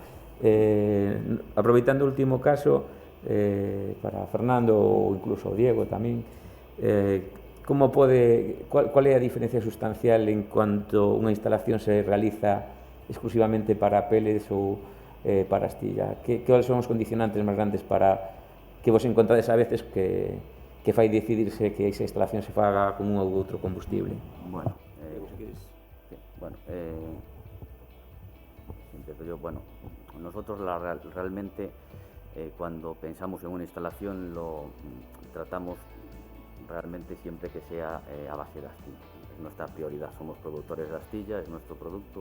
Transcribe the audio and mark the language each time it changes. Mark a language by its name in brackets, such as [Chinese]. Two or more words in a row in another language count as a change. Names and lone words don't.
[Galician] Aproveitando o último caso, para Fernando ou incluso Diego tamén, cual é a diferencia sustancial [Spanish] en cuanto [Galician] unha instalación se realiza exclusivamente para pellets ou para astilla? Cuáles son os condicionantes máis grandes para que vos encontrades [Spanish] a veces [Galician] que fai decidirse que esa instalación se faga con un ou outro combustible? [Spanish] Bueno, nosotros realmente cuando pensamos en una instalación lo tratamos realmente siempre que sea a base de astilla. Es nuestra prioridad, somos productores de astilla, es nuestro producto.